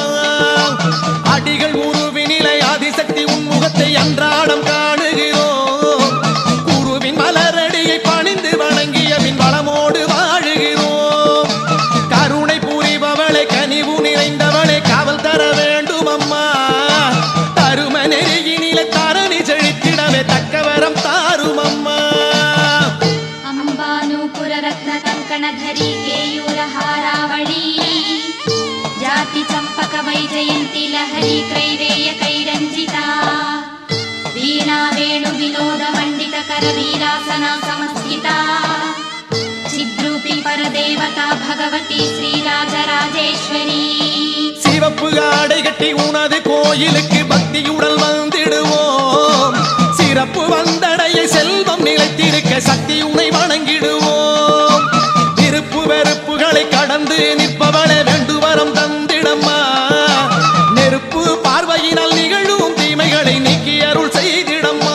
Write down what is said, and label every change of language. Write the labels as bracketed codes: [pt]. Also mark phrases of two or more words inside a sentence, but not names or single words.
[ta] அடிகள் உருவினிலை ஆதிசக்தி உன்முகத்தை அன்றாடம் காணுகிறோம், குருவின் மலரடியை பணிந்து வணங்கிய பின் வளமோடு வாழுகிறோம். கருணை புரிபவளை கனிவு நிறைந்தவளை காவல் தர வேண்டும் அம்மா, தரும நெறியினிலை தரணி செழித்திடவே தக்கவரம் தாரும் அம்மா. [sa] अंबानूपुर रत्न कंकणधरी केयूर हारावळी, जाति चंपक वैजयंती लहरी क्रैवेय कैरंजिता, वीणा वेणु विनोद मंडित कर वीरासना समस्थिता, चिद्रूपि परदेवता भगवती श्रीराजराजेश्वरी. [ta] சிவப்பு ஆடை கட்டி உனது கோயிலுக்கு பக்தியுடன் வந்திடுவோம், சிறப்பு வந்தடைய செல்வம் நிலைத்திருக்க சக்தி உனை வணங்கிடுவோம். விருப்பு வெறுப்புகளை கடந்து நிற்பவளை வேண்டுவரம் தந்திடம்மா, நெருப்பு பார்வையினால் நிகழும் தீமைகளை நீக்கி அருள் செய்திடம்மா.